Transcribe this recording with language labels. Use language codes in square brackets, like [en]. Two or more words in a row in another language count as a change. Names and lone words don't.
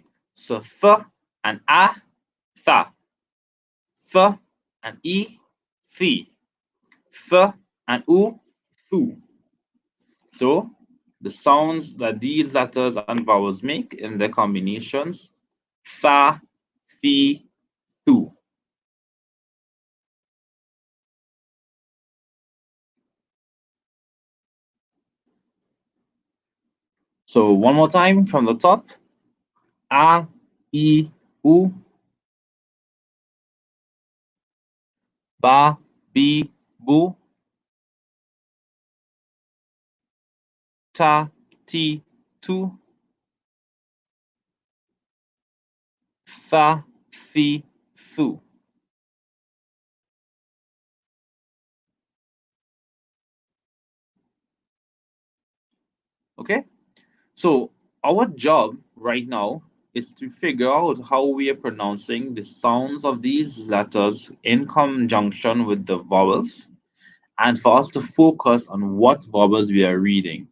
[en] So f and a, fa. F and e, fi. F and u, fu. So the sounds that these letters and vowels make in their combinations, fa, fi, thu. So one more time from the top, a, e, u, ba, bi, bu, ta, ti, tu, fa, fi, thu. Okay, so our job right now is to figure out how we are pronouncing the sounds of these letters in conjunction with the vowels, and for us to focus on what vowels we are reading.